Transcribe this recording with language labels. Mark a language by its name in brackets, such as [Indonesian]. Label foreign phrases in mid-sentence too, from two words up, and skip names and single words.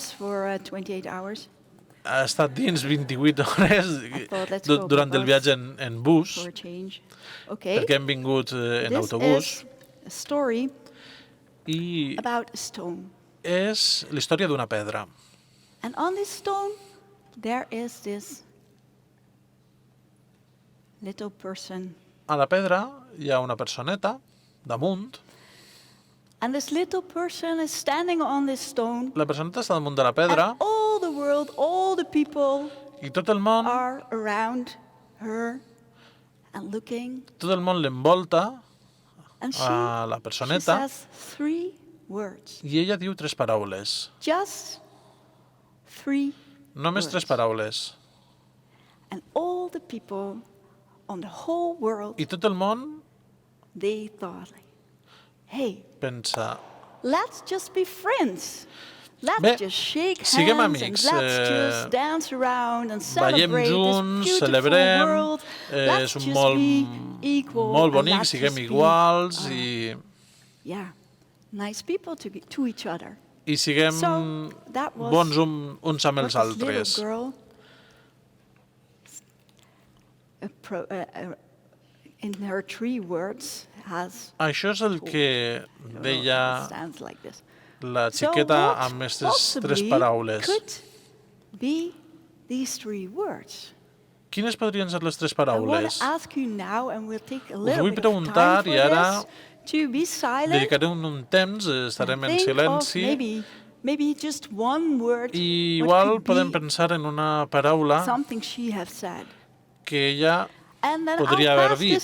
[Catalan] Ha estat dins 28 hores durant el viatge en bus, perquè hem vingut en autobús. I és la història d'una pedra. [English] And on this stone there is this little person. [Catalan] A la pedra hi ha una personeta damunt. [English] And this little person is standing on this stone. [Catalan] La personeta està damunt de la pedra. [English] And all the world, all the people [Catalan] I tot el món [English] are around her and looking. [Catalan] Tot el món l'envolta a la personeta. [English] She says 3 words. [Catalan] I ella diu 3 paraules. [English] Just 3 [Catalan] Només 3 paraules. [English] And all the people on the whole world, [Catalan] I tot el món [English] they thought, hey, [Catalan] pensa, [English] let's just be friends. Let's just shake [Catalan] siguem [English] hands [Catalan] amics, [English] and let's just dance around and [Catalan] ballem [English] celebrate [Catalan] junts, [English] this beautiful [Catalan] celebrem, [English] world. [Catalan] és [English] Let's [Catalan] un [English] just be equal [Catalan] molt [English] and [Catalan] bonic, [English] let's [Catalan] siguem [English] just be, [Catalan] iguals i [English] nice people to each other. [Catalan] I siguem bons uns amb els altres. [English] In her 3 words has [Catalan] Això és el que deia la xiqueta amb aquestes 3 paraules. Quines podrien ser les 3 paraules? Us vull preguntar i ara dedicaré un temps, estarem en silenci i igual podem pensar en una paraula que ella podria haver dit.